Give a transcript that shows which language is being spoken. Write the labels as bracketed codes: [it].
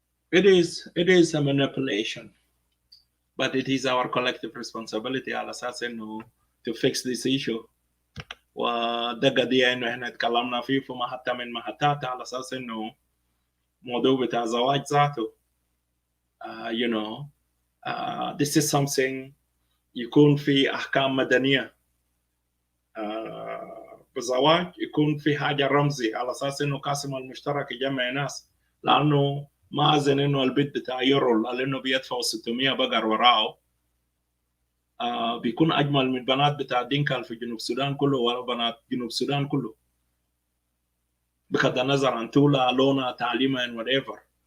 [en] It is a manipulation, but it is our collective responsibility [ar] على أساس إنه [en] to fix this issue. [ar] وده قضية إنه إحنا تكلمنا فيه في محطة من محطات على أساس إنه موضوع بتاع زواج ذاته. [en] You know, this is something [ar] يكون في أحكام مدنية. بزواج يكون في حاجة رمزي على أساس إنه قاسم المشترك يجمع ناس، لأنه ما أظن إنه البيت بتاع يورول لأنه بيدفعوا 600 بقر وراءه بيكون أجمل من بنات بتاع دينكال في جنوب السودان كله ولا بنات جنوب السودان كله، بغض النظر عن طولها لونها تعليمها [en] and whatever.